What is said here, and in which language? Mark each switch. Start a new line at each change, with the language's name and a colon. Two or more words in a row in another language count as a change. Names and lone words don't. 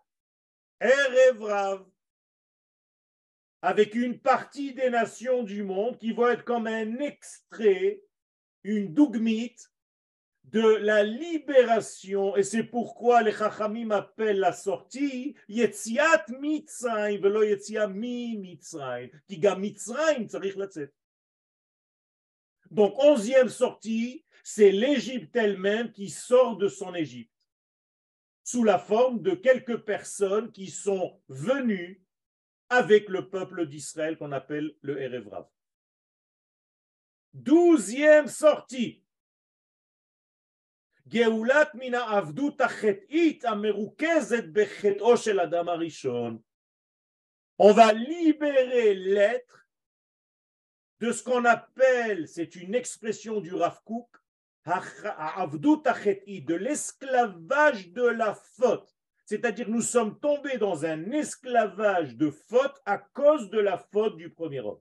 French: Erev Rav. Avec une partie des nations du monde qui vont être comme un extrait, une dougmite de la libération. Et c'est pourquoi les Chachamim appellent la sortie
Hebrew: יציאת מצרים ולא יציאה ממצרים. כי גם מצרים צריך לצאת.
French: Donc, 11e sortie, c'est l'Égypte elle-même qui sort de son Égypte, sous la forme de quelques personnes qui sont venues avec le peuple d'Israël qu'on appelle le Erev Rav. 12e sortie.
Hebrew: גאולת מן העבדות החטאית המרוכזת בחטאו של אדם הראשון.
French: On va libérer l'être de ce qu'on appelle, c'est une expression du Rav Kook,
Hebrew: עבדות החטאית,
French: de l'esclavage de la faute. C'est-à-dire nous sommes tombés dans un esclavage de faute à cause de la faute du premier homme.